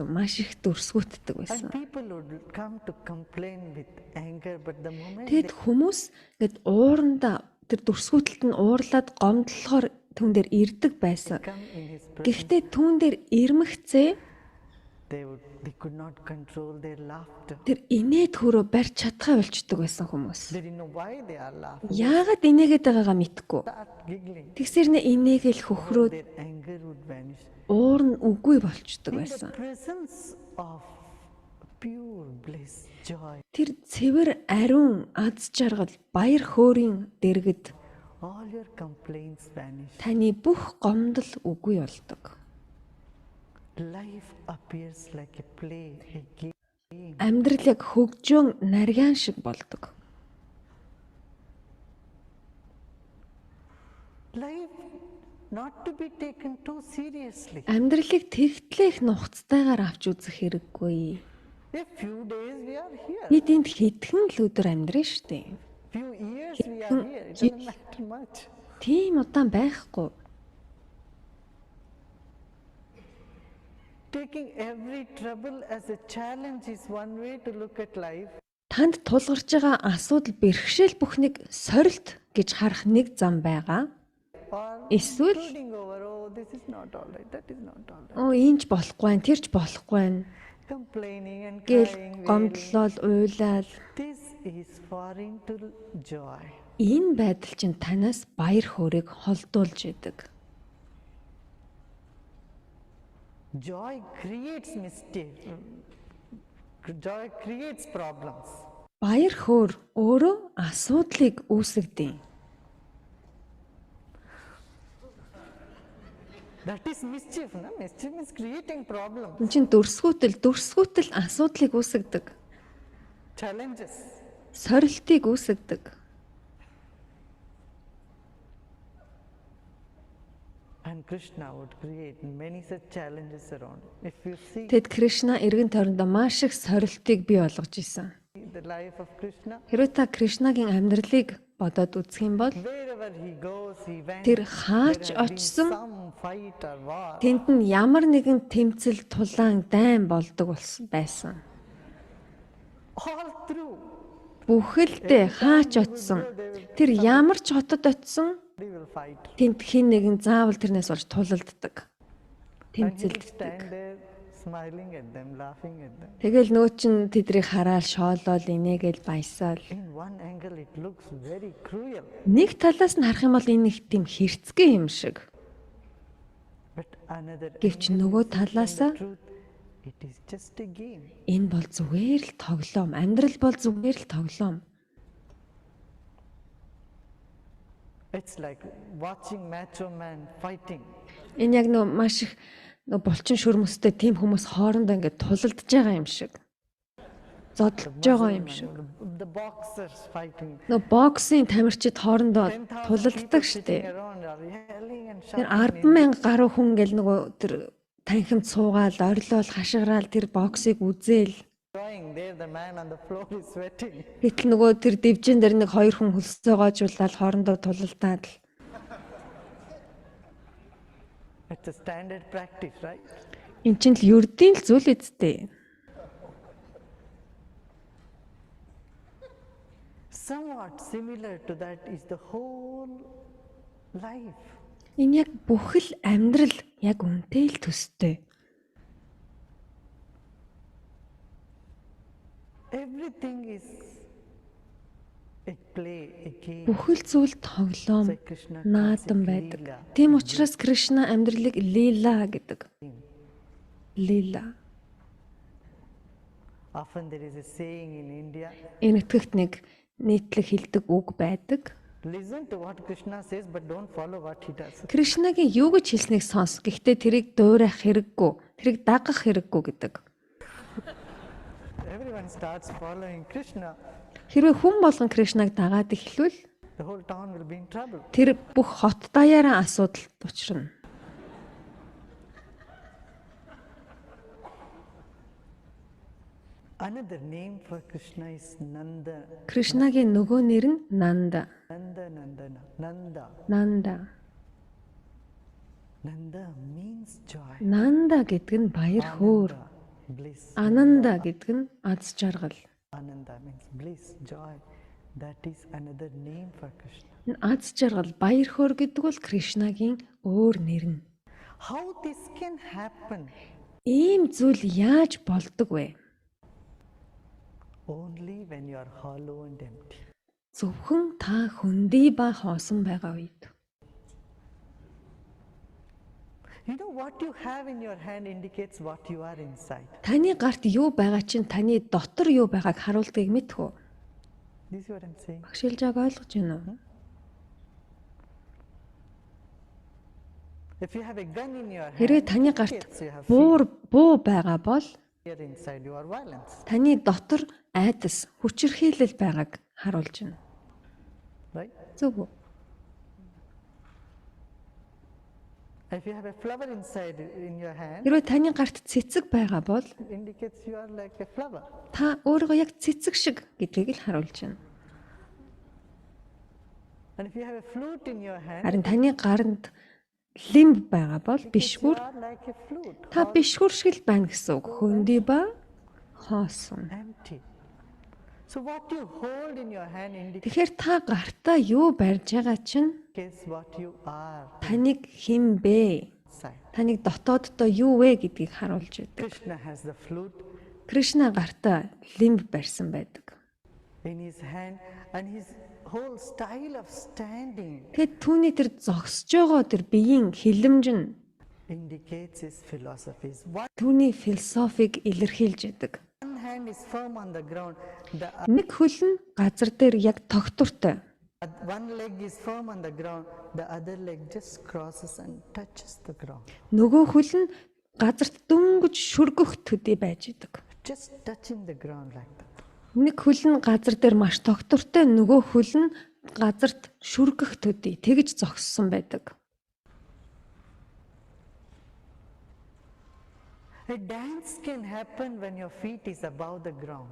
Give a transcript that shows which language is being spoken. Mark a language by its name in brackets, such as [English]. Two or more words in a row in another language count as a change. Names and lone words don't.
[Mongolian] Маш их дүрсгүйтдэг [English] And [Mongolian] байсан. [English] people would come to complain with anger, but the moment [Mongolian] Тэгэд хүмүүс ингээд ууранда тэр дүрсгүйтлэлд нь уурлаад гомдлохоор түн дээр ирдэг байсан. [English] they come in his presence, [Mongolian] Гэхдээ түн дээр ирмэгцээ [English] they could not control their laughter. [Mongolian] тэр инээд хөрөө барьж чадхаа болчдөг байсан хүмүүс. [English] They didn't know why they are laughing. [Mongolian] Яагаад инээгээд байгаагаа мэдгүй. [English] Start giggling. [Mongolian] Тэгсэрнэ инээгээл хөхрөөд [English] Their anger would vanish. [Mongolian] уур нь үгүй болчдөг [English] In the [Mongolian] байсан. [English] presence of pure bliss, joy, [Mongolian] Тэр цэвэр ариун аз жаргал баяр хөөрийн дэргэд [English] all your complaints vanish. [Mongolian] таны бүх гомдол үгүй болдог. [English] Life appears like a play, a game. [Mongolian] Амьдрал яг хөгжөөн нарийн шиг болдог. [English] Life not to be taken too seriously. [Mongolian] Амьдралыг тэгтлэх нухацтайгаар авч үзэх хэрэггүй. [English] A few days we are here. [Mongolian] Бид энд хэдхэн л өдөр амьдрын штэ. [English] Few years we are here. It doesn't matter much. [Mongolian] Тийм удаан байхгүй. [English] Taking every trouble as a challenge is one way to look at life. [Mongolian] Танд тулгарч байгаа асуудал бэрхшээл бүхнийг сорилт гэж харах нэг зам байгаа. [English] Or [Mongolian] Эсвэл [English] brooding over, oh, this is not all right, that is not all right. [Mongolian] оо ийж болохгүй байх, тэрч болохгүй байх [English] Complaining and [Mongolian] гэл [English] crying. [Mongolian] гомдлол, уйлал. [English] This is foreign to joy. [Mongolian] Энэ байдал чинь танаас баяр хөөргийг холдуулж идэг. [English] Joy creates mistake. Joy creates problems. [Mongolian] Баяр хөөр өөрөө асуудлыг үүсгэдэг. [English] That is mischief, no? Mischief is creating problems, [Mongolian] Энд чинь дүрсгүүтэл асуудлыг үүсгэдэг. [English] challenges. [Mongolian] Сорилтыг үүсгэдэг. [English] And Krishna would create many such challenges around. If you see [Mongolian] Тэд Кришна эргэн тойрондоо маш их сорилтыг бий болгож исэн. [English] the life of Krishna, [Mongolian] Хэрвээ та Кришнагийн амьдралыг бодоод үзэх юм бол [English] wherever he goes, he went. [Mongolian] тэр хаач [English] There has been [Mongolian] очсон [English] some fight or war. [Mongolian] тэнд нь ямар нэгэн тэмцэл тулаан дайн болдог байсан. [English] All through, [Mongolian] Бүхэлдээ хаач очсон. Тэр ямар ч хотод очсон [English] they will fight. [Mongolian] тэнд хин нэгэн заавал тэрнээс болж тулалддаг. [English] And he will [Mongolian] Тэмцэлддэг. [English] stand there smiling at them, laughing at them. [Mongolian] Тэгэл нөө чин тэдрийг хараад шоолол инээгээл баясаал. [English] In one angle, it looks very cruel. [Mongolian] Нэг талаас нь харах юм бол энэ их тийм хэрцгий юм шиг. [English] But another [Mongolian] Гэвч [English] angle [Mongolian] нөгөө [English] is [Mongolian] талаасаа [English] the truth. It is just a game. [Mongolian] энэ бол зүгээр л тоглоом. Амьдрал бол зүгээр л тоглоом. [English] It's like watching macho man fighting. [Mongolian] Энэ яг нөө маш их нөө булчин шүрмөстэй тийм хүмүүс хоорондоо ингээд тулалдж байгаа юм шиг. Зодолж байгаа юм шиг. [English] The boxers fighting. [Mongolian] Нөө боксын тамирчид хоорондоо 10,000 тулалддаг [English] people [Mongolian] штэ. [English] sitting around are yelling and [Mongolian] Тэр [English] shouting. [Mongolian] 10,000 гаруй хүн гэл нөгөө тэр танхимд суугаал, орилол, хашгираал тэр боксыг үзээл. [English] Enjoying. There the man on the floor is sweating. [Mongolian] Гэтэл нөгөө тэр дивжин дээр нэг хоёр хүн хөлсөө гоожуулаад хоорондоо тулалдаад л [English] It's a standard practice, right? [Mongolian] эн чинь л ердийн л зүйл эцтэй. [English] Somewhat similar to that is the whole life. [Mongolian] Энэ яг бүхэл амьдрал яг үнтэй л төстэй. [English] Everything is a play, a game. [Mongolian] Бүхэл зүйл тоглоом, [English] So Krishna [Mongolian] наадам [English] calls it [Mongolian] байдаг. [English] Leela. [Mongolian] Тийм учраас Кришна амьдралыг лила гэдэг. Лила. [English] Often there is a saying in India, [Mongolian] Энэ итгэгт нэг нийтлэг хэлдэг үг байдаг. [English] listen to what Krishna says but don't follow what he does. [Mongolian] Кришнагийн юу гэж хэлснийг сонс. Гэхдээ тэрийг дуурайх хэрэггүй, тэрийг дагах хэрэггүй гэдэг. [English] Everyone starts following Krishna, [Mongolian] Хэрвээ хүн болгон Кришнаг дагаад эхлвэл [English] the whole town will be in trouble. [Mongolian] тэр бүх хот даяараа асуудалд учрна. [English] Another name for Krishna is Nanda. [Mongolian] Кришнагийн нөгөө нэр нь Нанда. [English] Nanda. [Mongolian] Нанда. [English] Nanda means joy. [Mongolian] Нанда гэдэг нь баяр хөөр. [English] Ananda, bliss. [Mongolian] Ананда гэдэг нь аз жаргал. [English] Ananda means bliss, joy. That is another name for Krishna. [Mongolian] Энэ аз жаргал, баяр хөөр гэдэг бол Кришнагийн өөр нэр нь. [English] How this can happen? [Mongolian] Ийм зүйл яаж болдог вэ? [English] Only when you are hollow and empty. [Mongolian] Зөвхөн та хөндий ба хоосон байгаа үед. [English] You know what you have in your hand indicates what you are inside. [Mongolian] Таны гарт юу байгаа чинь таны дотор юу байгааг харуулдгийг мэдхүү. [English] This is what I'm saying. [Mongolian] Багшилж байгааг ойлгож байна уу? [English] If you have a gun in your hand, [Mongolian] Хэрвээ таны гарт [English] indicates you have fear. [Mongolian] буу байгаа бол [English] Here inside you are violence, [Mongolian] Таны дотор айдас, хүчирхийлэл байгааг харуулж байна. [English] right? [Mongolian] Зөв үү? [English] If you have a flower inside in your hand, [Mongolian] Хэрвээ таны гарт цэцэг байгаа бол [English] it indicates you are like a flower. [Mongolian] та өөрийгөө яг цэцэг шиг гэдгийг л харуулж байна. [English] And if you have a flute in your hand, [Mongolian] Харин таны гаранд лимб байгаа бол [English] you [Mongolian] бишгүр, [English] are like a flute, [Mongolian] та бишгүр шиг л байна гэсэн үг. Хөндөй ба хоосон. [English] empty. So what you hold in your hand indicates [Mongolian] Тэгэхээр та гартаа юу барьж байгаа чинь [English] what you are [Mongolian] таныг хэн бэ? [English] inside. [Mongolian] Таныг дотооддоо юу вэ гэдгийг харуулж байдаг. [English] Krishna has the flute [Mongolian] Кришна гартаа лимб барьсан байдаг. [English] in his hand, and his whole style of standing [Mongolian] Тэгэд түүний тэр зогсож байгаа тэр биеийн хилэмж нь [English] indicates his philosophies. One [Mongolian] түүний философиг илэрхийлж байдаг. [English] hand is firm on the ground, the [Mongolian] Нэг хөл нь газар дээр яг тогтвортой. [English] one leg is firm on the ground, the other leg just crosses and touches the ground. [Mongolian] Нөгөө хөл нь газарт дөнгөж шүргөх төдий байж идэг. [English] Just touching the ground like that. [Mongolian] Нэг хөл нь газар дээр маш тогтвортой, нөгөө хөл нь газарт шүргэх төдий тэгж зогссон байдаг. [English] A dance can happen when your feet is above the ground.